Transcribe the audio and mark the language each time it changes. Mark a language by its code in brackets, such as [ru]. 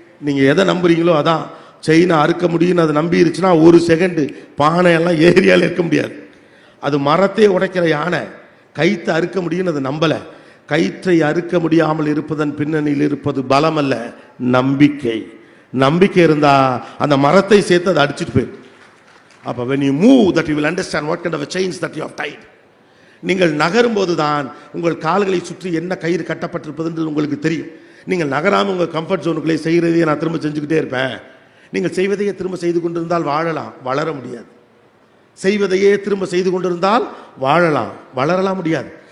[ta] நீங்கள் எதை நம்புறீங்களோ அதான். செயினை அறுக்க முடியும்னு அதை நம்பிருச்சுன்னா 1 செகண்டு பானையெல்லாம் ஏரியாவில் இருக்க முடியாது. அது மரத்தை உடைக்கிற யானை கைத்தை அறுக்க முடியும்னு அதை நம்பலை. கயிற்றை அறுக்க முடியாமல் இருப்பதன் பின்னணியில் இருப்பது பலம் அல்ல, நம்பிக்கை. நம்பிக்கை இருந்தால் அந்த மரத்தை சேர்த்து அதை அடிச்சுட்டு போயிடும். [en] அப்போ when you move that you will understand what kind of a chains that you have tied. [ta] நீங்கள் நகரும் போது தான் உங்கள் கால்களை சுற்றி என்ன கயிறு கட்டப்பட்டிருப்பது உங்களுக்கு தெரியும். நீங்கள் நகராமல் உங்கள் கம்ஃபர்ட் ஜோனுக்குள்ளே செய்கிறதையே நான் திரும்ப செஞ்சுக்கிட்டே இருப்பேன். நீங்கள் செய்வதையே திரும்ப செய்து கொண்டிருந்தால் வாழலாம், வளர முடியாது. செய்வதையே திரும்ப செய்து கொண்டிருந்தால் வாழலாம், வளரலாம் முடியாது.